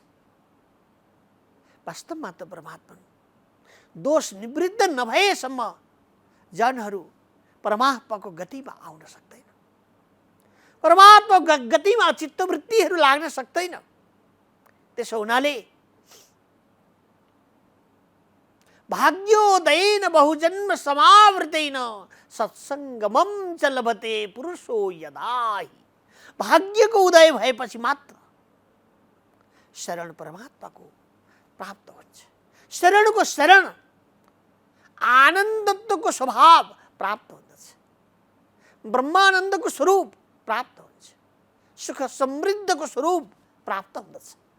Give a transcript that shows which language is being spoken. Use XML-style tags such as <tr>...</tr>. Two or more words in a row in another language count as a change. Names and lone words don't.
<ne>वास्तवमा त परमात्मा दोष निवृत्त नभएसम्म जनहरू परमात्माको गतिमा आउन सक्दैन, परमात्माको गतिमा चित्तवृत्तिहरू लाग्न सक्दैन। त्यसो हुनाले</ne> <sa>भाग्योदयेन बहुजन्म समावृतेन सत्सङ्गमं च लभते पुरुषो यदाहि।</sa> <ne>भाग्यको उदय भएपछि मात्र शरण परमात्माको प्राप्त हुन्छ। शरणको शरण आनन्दत्वको स्वभाव प्राप्त हुँदछ। ब्रह्मानन्दको स्वरूप प्राप्त हुन्छ, सुख समृद्धको स्वरूप प्राप्त हुँदछ।</ne>